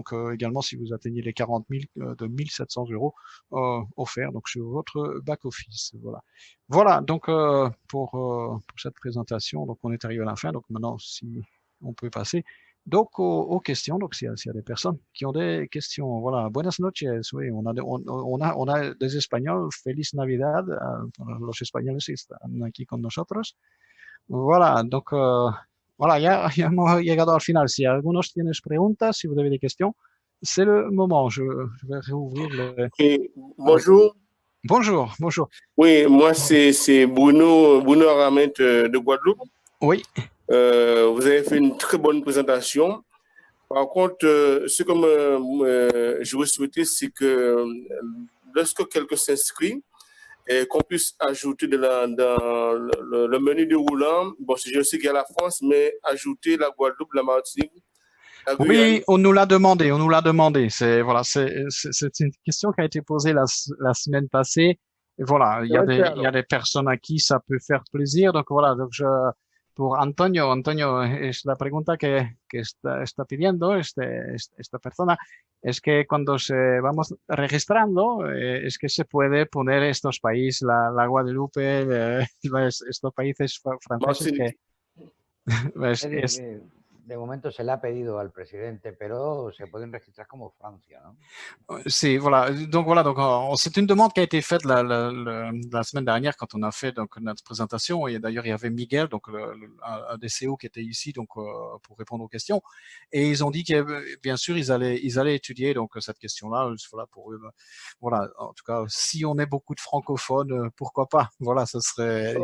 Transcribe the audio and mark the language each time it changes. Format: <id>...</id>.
<fr>Donc également si vous atteignez les 40 000 de 1 700 euros offerts donc sur votre back office. Voilà. Voilà. Donc pour cette présentation, donc on est arrivé à la fin. Donc maintenant, si on peut passer donc aux questions. Donc s'il y a des personnes qui ont des questions, voilà.</fr> <es>Buenas noches.</es> <fr>Oui, on a des Espagnols.</fr> <es>Feliz Navidad. Los españoles están aquí con nosotros.</es> <fr>Voilà. Donc voilà,</fr> <es>ya hemos llegado al final. Si algunos tienes preguntas,</es> <fr>si vous avez des questions, c'est le moment. Je vais réouvrir le. Oui, Oui. bonjour. Bonjour, bonjour. Oui, moi c'est Bruno Aramet de Guadeloupe. Oui. Vous avez fait une très bonne présentation. Par contre, ce que je veux souhaiter, c'est que lorsque quelqu'un s'inscrit, et qu'on puisse ajouter dans le menu déroulant, bon, je sais qu'il y a la France, mais ajouter la Guadeloupe, la Martinique, la Guyane. Oui, on nous l'a demandé. C'est voilà, c'est une question qui a été posée la semaine passée. Et voilà, il y a des personnes à qui ça peut faire plaisir. Donc voilà, donc pour Antonio,</fr> <es>es la pregunta que está pidiendo esta persona es que cuando se vamos registrando, es que se puede poner estos países, la Guadalupe, estos países franceses que de momento se le ha pedido al presidente, pero se pueden registrar como Francia, ¿no?</es> <fr>C'est voilà, donc c'est une demande qui a été faite la semaine dernière quand on a fait donc notre présentation, et d'ailleurs il y avait Miguel, donc un des CO qui était ici donc pour répondre aux questions, et ils ont dit que bien sûr ils allaient étudier donc cette question-là, voilà pour eux, voilà, en tout cas si on est beaucoup de francophones, pourquoi pas, voilà, ce serait</fr>